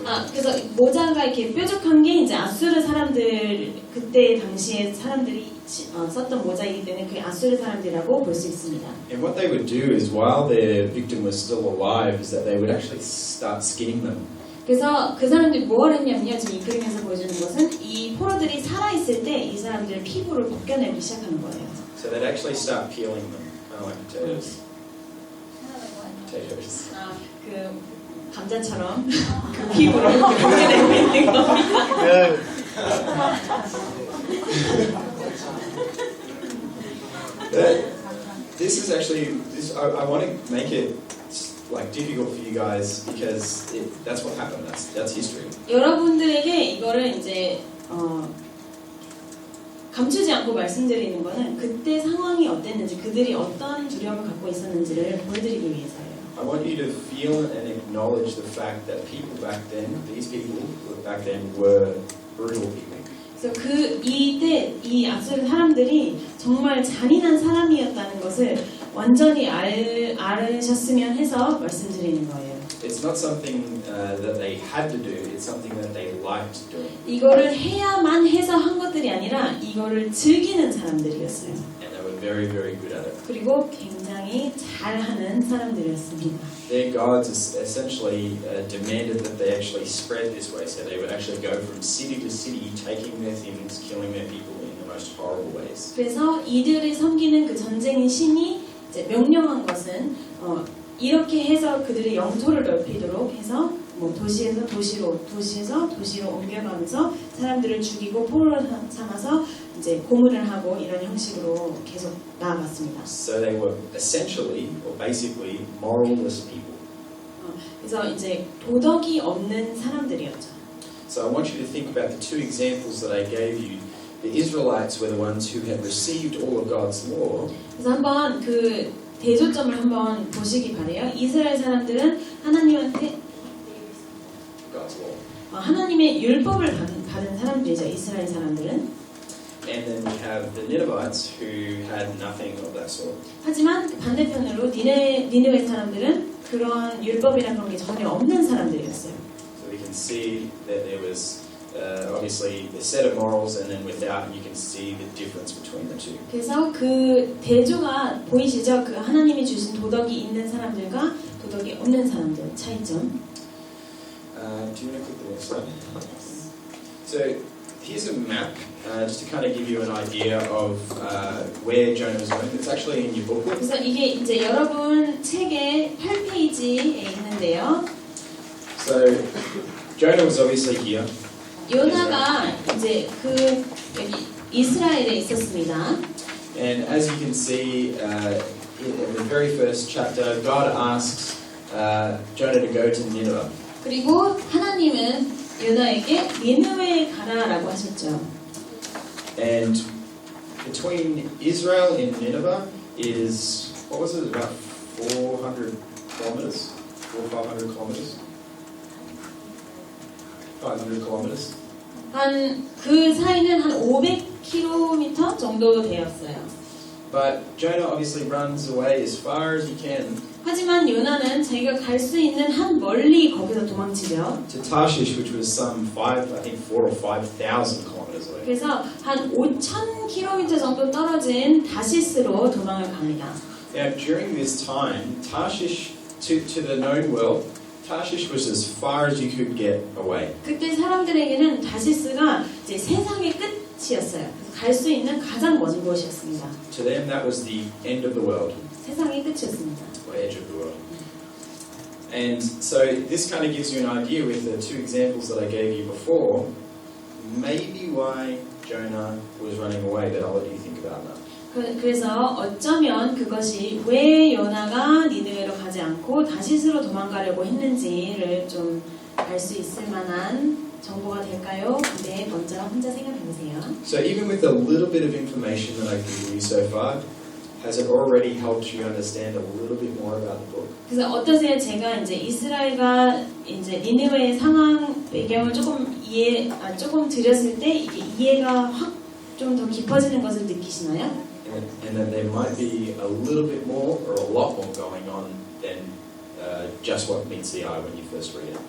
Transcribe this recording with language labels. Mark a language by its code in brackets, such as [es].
[ko] 그래서 모자가 이렇게 뾰족한 게 이제 아수르 사람들 그때 당시에 사람들이 썼던 모자이기 때문에 그게 아수르 사람들이라고 볼 수 있습니다. [en] And what they would do is, while their victim was still alive, is that they would actually start skinning them. [ko] 그래서 그 사람들이 뭘 했냐면요. 지금 이 그림에서 보여주는 것은 이 포로들이 살아있을 때 이 사람들의 피부를 벗겨내기 시작하는 거예요. [en] So they'd actually start peeling them, kind of like potatoes. Potatoes. [ko] 그 감자처럼 그 피부를 벗겨내고 있는 겁니다. [en] This is actually I want to make it like difficult for you guys because that's what happened. That's history. [ko] 여러분들에게 이거를 이제 감추지 않고 말씀드리는 거는 그때 상황이 어땠는지 그들이 어떤 두려움을 갖고 있었는지를 보여드리기 위해서예요. [en] I want you to feel and acknowledge the fact that people back then, these people back then were brutal people. [ko] 그래서 이때 이 앞선 사람들이 정말 잔인한 사람이었다는 것을 완전히 알으셨으면 해서 말씀드리는 거예요. [en] It's not something that they had to do. It's something that they liked doing. [ko] 이거를 해야만 해서 한 것들이 아니라 이거를 즐기는 사람들이었어요. [en] And they were very, very good at it. [ko] 그리고 굉장히 잘하는 사람들이었습니다. [en] Their gods essentially demanded that they actually spread this way, so they would actually go from city to city, taking their things, killing their people in the most horrible ways. [ko] 그래서 이들이 섬기는 그 전쟁의 신이 이제 명령한 것은 이렇게 해서 그들의 영토를 넓히도록 해서 뭐 도시에서 도시로 옮겨가면서 사람들을 죽이고 포로로 삼아서 이제 고문을 하고 이런 형식으로 계속 나아갔습니다. [en] So they were essentially, or basically, moralless people. [ko] 그래서 이제 도덕이 없는 사람들이었죠. [en] So I want you to think about the two examples that I gave you. The Israelites were the ones who had received all of God's law. [ko] 그래서 한번 그 대조점을 한번 보시기 바래요. 이스라엘 사람들은 하나님한테 [en] God's law. [ko] 하나님의 율법을 받은 사람들이죠. 이스라엘 사람들은. [en] And then we have the Ninevites who had nothing of that sort. [ko] 하지만 반대편으로 니느웨 사람들은 그런 율법이란 그런 게 전혀 없는 사람들이었어요. [en] So we can see that there was obviously a set of morals, and then without, you can see the difference between the two. [ko] 그래서 그 대조가 보이시죠? 그 하나님이 주신 도덕이 있는 사람들과 도덕이 없는 사람들 차이점. [en] Do you want to click the next slide? So here's a map, just to kind of give you an idea of where Jonah was going. It's actually in your booklet. [ko] 그래서 이게 이제 여러분 책의 8페이지에 있는데요. [en] So Jonah was obviously here. [ko] 요나가 이제 그 여기 이스라엘에 있었습니다. [en] And as you can see in the very first chapter, God asks Jonah to go to Nineveh. [ko] 그리고 하나님은 요나에게 니느웨에 가라라고 하셨죠. [en] And between Israel and Nineveh is, what was it, about 400 kilometers? 500 kilometers? 500 kilometers? [ko] 한 그 사이는 한 500km 정도 되었어요. [en] But Jonah obviously runs away as far as he can [ko] 하지만 요나는 자기가 갈 수 있는 한 멀리 거기서 도망치죠. [en] to Tarshish, which was some 4 or 5,000 kilometers away. [ko] 그래서 한 5,000km 정도 떨어진 다시스로 도망을 갑니다. [en] Now, during this time, Tarshish, to the known world, Tarshish was as far as you could get away. [ko] 그때 사람들에게는 다시스가 이제 세상의 끝이었어요. 갈 수 있는 가장 먼 곳이었습니다. [en] To them, that was the end of the world, [ko] 세상의 끝이었습니다. [en] or edge of the world. And so this kind of gives you an idea with the two examples that I gave you before, maybe why Jonah was running away, but I'll let you think about that. [ko] 그래서 어쩌면 그것이 왜 요나가 니느웨로 가지 않고 다시스로 도망가려고 했는지를 좀 알 수 있을 만한 정보가 될까요? 근데 먼저 혼자 생각해 보세요. [en] So even with a little bit of information that I've given you so far, has it already helped you understand a little bit more about the book? [ko] 그래서 어떠세요? 제가 이제 이스라엘과 이제 니느웨의 상황 배경을 조금 드렸을 때 이게 이해가 확 좀 더 깊어지는 것을 느끼시나요? [en] And that there might be a little bit more or a lot more going on than just what meets the eye when you first read it.